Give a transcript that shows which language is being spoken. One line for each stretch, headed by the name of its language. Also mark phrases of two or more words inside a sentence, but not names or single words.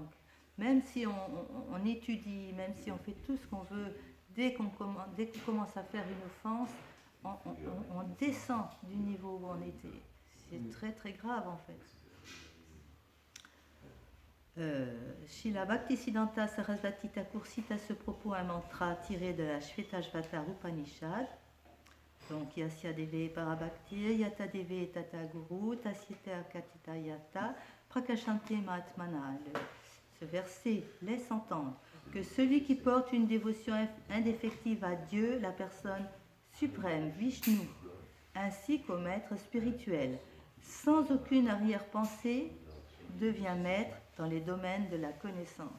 French: Même si on étudie, même si on fait tout ce qu'on veut, dès qu'on commence à faire une offense, on descend du niveau où on était. C'est très très grave en fait. Srila Bhaktisiddhanta Sarasvati Thakur cite à ce propos un mantra tiré de la Shvetashvata Upanishad.
Sanskrit: Donc Yasya Deve Parabhaktir, Yata Deve Tata Guru, Tasyata Katita Yata, Prakashante Mahatmana.
French: Ce verset laisse entendre que celui qui porte une dévotion indéfectible à Dieu, la personne suprême, Vishnu, ainsi qu'au maître spirituel, sans aucune arrière-pensée, devient maître dans les domaines de la connaissance.